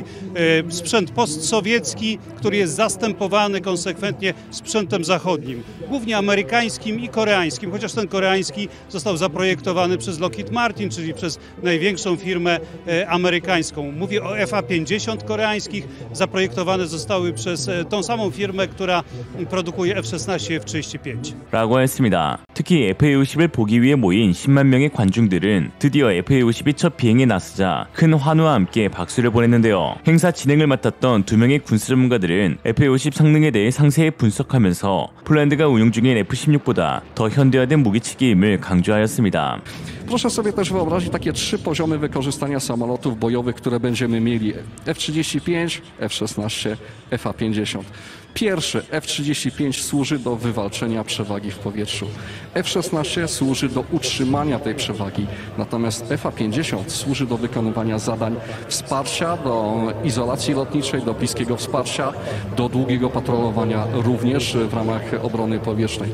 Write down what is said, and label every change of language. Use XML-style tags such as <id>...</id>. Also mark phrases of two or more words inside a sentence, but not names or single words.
<pl>Sprzęt postsowiecki, który jest zastępowany konsekwentnie sprzętem zachodnim, głównie amerykańskim i koreańskim, chociaż ten koreański został zaprojektowany przez Lockheed Martin, czyli przez największą firmę amerykańską. Mówię o FA-50 koreańskich, zaprojektowane zostały przez tą samą firmę, która produkuje F-16 i F-35.</pl> <ko>라고 했습니다. 특히 FA-50을 보기 위해 모인 10만 명의 관중들은 드디어 FA-50이 첫 비행에 나서자 큰 환호와 함께 박수를 보냈는데요. 행사 진행을 맡았던 2명의 군사 전문가들은 FA-50 성능에 대해 상세히 분석하면서 폴란드가 운용 중인 F-16보다 더 현대화된 무기체계임을 강조하였습니다.</ko> <pl>Proszę sobie też wyobrazić takie 3 poziomy wykorzystania samolotów bojowych, które będziemy mieli. F-35, F-16, FA-50. Pierwszy F-35 służy do wywalczenia przewagi w powietrzu. F-16 służy do utrzymania tej przewagi. Natomiast FA-50 służy do wykonywania zadań wsparcia, do izolacji lotniczej, do bliskiego wsparcia, do długiego patrolowania również w ramach obrony powietrznej.</pl>